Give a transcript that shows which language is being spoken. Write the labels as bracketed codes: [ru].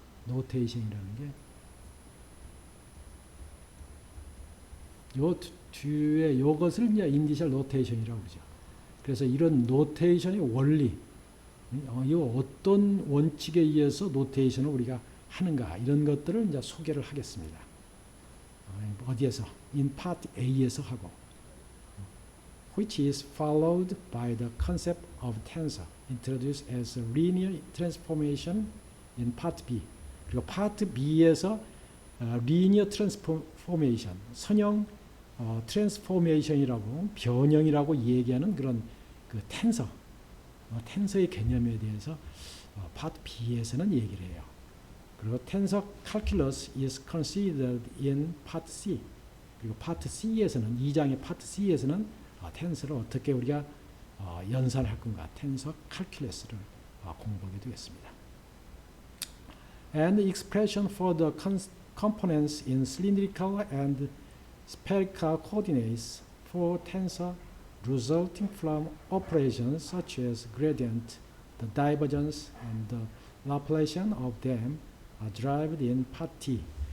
[ko] 노테이션이라는 게 요 뒤에 요것을 이제 인디셜 노테이션이라고 그러죠. 그래서 이런 노테이션의 원리, 이 어떤 원칙에 의해서 노테이션을 우리가 하는가, 이런 것들을 이제 소개를 하겠습니다. 어디에서? [en] in part A에서 [ko] 하고, [en] which is followed by the concept of tensor, introduced as a linear transformation in part B. [ko] 그리고 part B에서 linear transformation, 선형 트랜스포메이션이라고, 변형이라고 얘기하는 그런 그 텐서, 텐서의 개념에 대해서 파트 B에서는 얘기를 해요. 그리고 텐서 [en] calculus is considered in part C. [ko] 그리고 파트 C에서는, 2장의 파트 C에서는 텐서를 어떻게 우리가 연산할 건가, 텐서 calculus를 공부하게 되겠습니다. [en] And expression for the components in cylindrical and spherical coordinates for tensor resulting from operations such as gradient, the divergence, and the Laplacian of them are derived in Part D.